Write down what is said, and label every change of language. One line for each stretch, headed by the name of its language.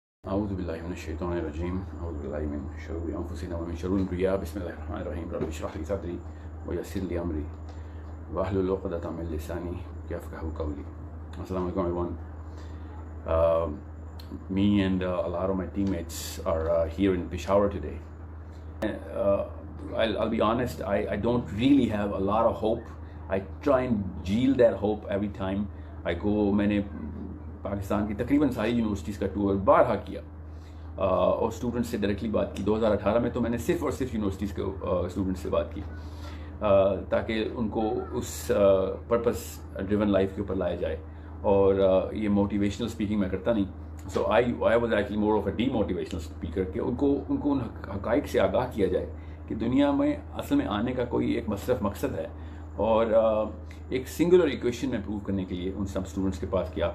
Arabic: أعوذ بالله من الشيطان الرجيم أعوذ بالله من شرور أنفسنا ومن شرور الرياء بسم الله الرحمن الرحيم رب اشرح لي صدري ويسر لي أمري واحلل عقدة من لساني يفقهوا قولي.
English: Assalamu alaikum everyone. Me and a lot of my teammates are here in Peshawar today. I'll be honest, I don't really have a lot of hope. I try and yield that hope every time I go.
Hindi: मैंने पाकिस्तान की तकरीबन सारी universities का tour बारहा किया और students से directly बात की. 2018 में तो मैंने सिर्फ और सिर्फ यूनिवर्सिटीज़ के स्टूडेंट्स से बात की ताकि उनको उस पर्पस ड्रिवन लाइफ के ऊपर लाया जाए. और ये मोटिवेशनल स्पीकिंग मैं करता नहीं.
English: so I was actually more of a demotivational speaker
Hindi: कि उनको उन हक़ाइक़ से आगाह किया जाए कि दुनिया में असल में आने का कोई एक सिर्फ मकसद है और एक सिंगुलर इक्वेशन में प्रूव करने के लिए उन सब स्टूडेंट्स के पास किया.